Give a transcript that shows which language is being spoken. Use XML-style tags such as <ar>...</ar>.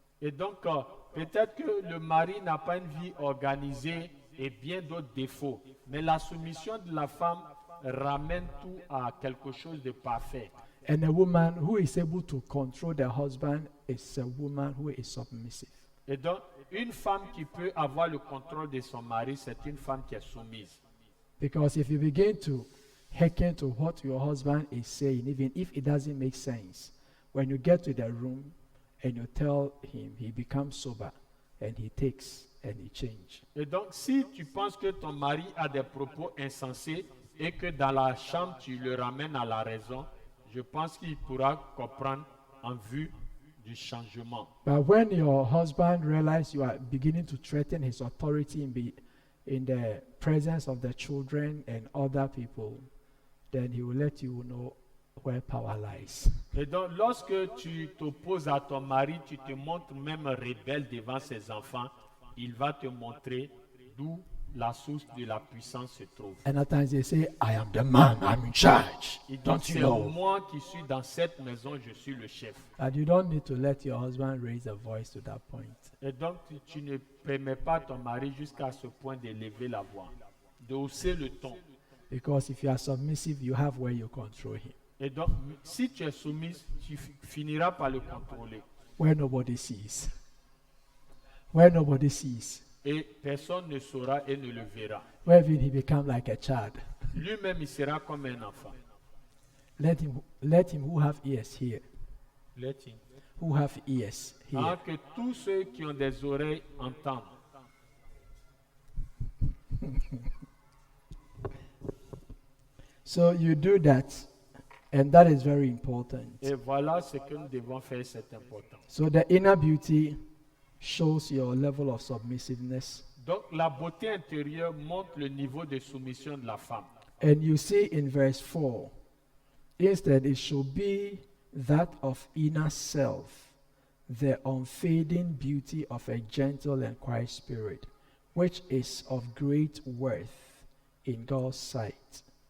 <fr>Et donc, peut-être que le mari n'a pas une vie organisée et bien d'autres défauts, mais la soumission de la femme ramène tout à quelque chose de parfait.</fr> <en>And a woman who is able to control the husband is a woman who is submissive.</en> <fr>Et donc, une femme qui peut avoir le contrôle de son mari, c'est une femme qui est soumise.</fr> <en>Because if you begin to hearken to what your husband is saying, even if it doesn't make sense, when you get to the room and you tell him, he becomes sober and he takes and he changes.</en> <fr>Et donc, si tu penses que ton mari a des propos insensés et que dans la chambre tu le ramènes à la raison, je pense qu'il pourra comprendre en vue du changement.</fr> <en>But when your husband realizes you are beginning to threaten his authority in the presence of the children and other people, then he will let you know where power lies.</en> <fr>Et donc, lorsque tu t'opposes à ton mari, tu te montres même rebelle devant ses enfants, il va te montrer d'où la source de la puissance se trouve.</fr> <en>And at times they say, I am the man, I'm in charge.</en> <fr>Il dit,</fr> <en>Don't you</en> <fr>c'est</fr> <en>know?</en> <fr>moi qui suis dans cette maison, je suis le chef.</fr> <en>But you don't need to let your husband raise a voice to that point.</en> <fr>Et donc, tu ne permets pas à ton mari jusqu'à ce point d'élever la voix, de hausser le ton.</fr> <en>Because if you are submissive, you have where you control him.</en> <fr>Et donc, si tu es soumise, tu finiras par le contrôler.</fr> <en>Where nobody sees. Where nobody sees.</en> <fr>Et personne ne saura et ne le verra.</fr> <en>Where even he become like a child.</en> <fr>Lui-même, il sera comme un enfant.</fr> <en>Let him who have ears hear. Let him. Who have ears hear.</en> <fr>Que tous ceux qui ont des oreilles entendent.</fr> <en>So you do that, and that is very important.</en> <fr>Et voilà ce que nous devons faire, c'est important.</fr> <en>So the inner beauty shows your level of submissiveness.</en> <fr>Donc la beauté intérieure montre le niveau de soumission de la femme.</fr> <en>And you see in verse 4, instead it should be that of inner self, the unfading beauty of a gentle and quiet spirit, which is of great worth in God's sight.</en>